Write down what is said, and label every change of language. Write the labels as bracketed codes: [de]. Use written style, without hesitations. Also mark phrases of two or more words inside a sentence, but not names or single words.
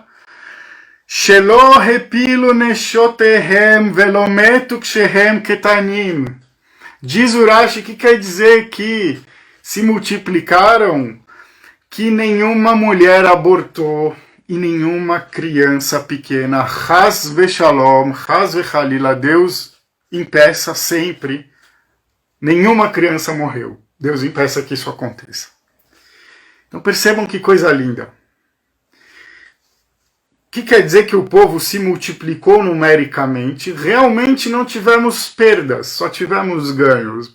[he] שלא הפילו נשותיהם ולא מתו כשהם קטנים. [pt] Diz Urashi que quer dizer que se multiplicaram, que nenhuma mulher abortou e nenhuma criança pequena. [he] חס ושלום, חס וחלילה, [pt] Deus impeça sempre, nenhuma criança morreu. Deus impeça que isso aconteça. Então percebam que coisa linda. O que quer dizer que o povo se multiplicou numericamente? Realmente não tivemos perdas, só tivemos ganhos.